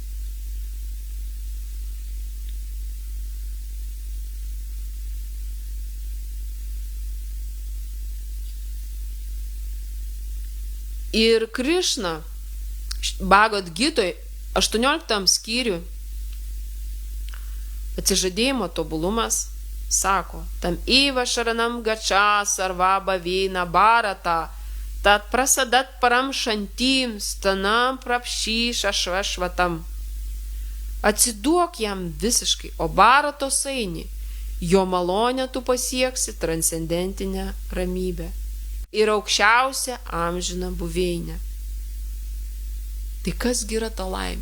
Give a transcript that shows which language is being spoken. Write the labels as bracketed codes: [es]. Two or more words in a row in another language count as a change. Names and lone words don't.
[lt] Ir Krišna Bhagavad Gitoj 18 skyriui atsižadėjimo tobulumas sako, [sa] tam eva šaranam gača sarva bhavina bharata, tat prasadat param šantim stanam prapšy šašvašvatam. [lt] Atsiduok jam visiškai, o bharatos eini, jo malonę tu pasieksi transcendentinę ramybę ir aukščiausią amžiną buveinę. Tai kasgi yra ta laimė?